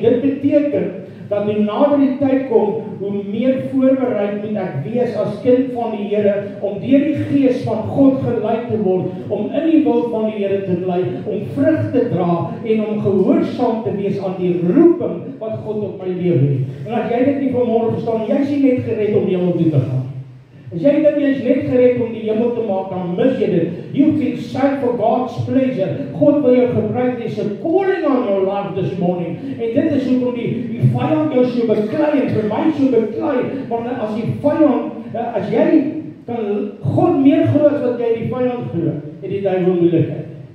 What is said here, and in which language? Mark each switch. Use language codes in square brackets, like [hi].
[af] Dit beteken dat hoe nader die tyd kom, hoe meer voorbereid moet ek wees as kind van die Here, om deur die Gees van God gelei te word, om in die wil van die Here te bly, om vrug te dra en om gehoorsaam te wees aan die roeping wat God op my lewe het. En as jy dit nie vanmôre verstaan, jy is nie net gered om die hemel toe te gaan. As jy dink jy is net gered om die hemel te maak, dan mis jy dit. [en] You've been saved for God's pleasure. [af] God wil jou gebruik, [en] there's a calling on your life this morning. [af] En dit is hoekom die vyand jou so beklei en vir my so beklei, want as die vyand, as jy kan God meer glo as wat jy die vyand glo, het die duiwel moeilikheid.